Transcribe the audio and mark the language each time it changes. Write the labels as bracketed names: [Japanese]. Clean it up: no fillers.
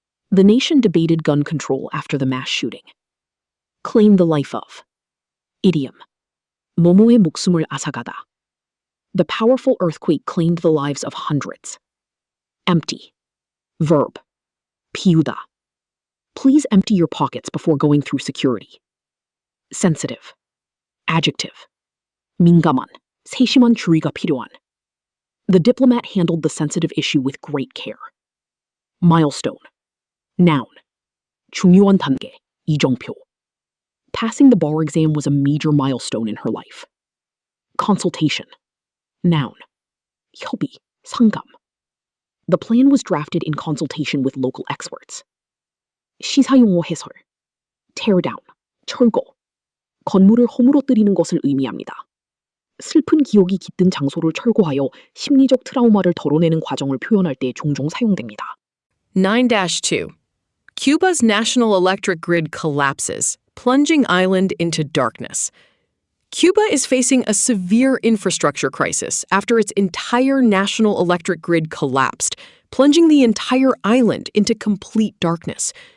[English] The nation debated gun control after the mass shooting. Claim the life of, idiom, [Korean] 뭐뭐의 목숨을 앗아가다. [English] The powerful earthquake claimed the lives of hundreds. Empty, verb, [Korean] 비우다. [English] Please empty your pockets before going through security. Sensitive, adjective, [Korean] 민감한, 세심한 주의가 필요한. [English] The diplomat handled the sensitive issue with great care. Milestone, noun, [Korean] 중요한 단계, 이정표. [English] Passing the bar exam was a major milestone in her life. Consultation, noun, [Korean] 협의, 상담. [English] The plan was drafted in consultation with local experts. [Korean] 시사용어 해설, [English] tear down, [Korean] 철거. 건물을 허물어뜨리는 것을 의미합니다. 슬픈 기억이 깃든 장소를 철거하여 심리적 트라우마를 덜어내는 과정을 표현할 때 종종 사용됩니다. 9-2. [English] Cuba's national electric grid collapses, plunging island into darkness. Cuba is facing a severe infrastructure crisis after its entire national electric grid collapsed, plunging the entire island into complete darkness.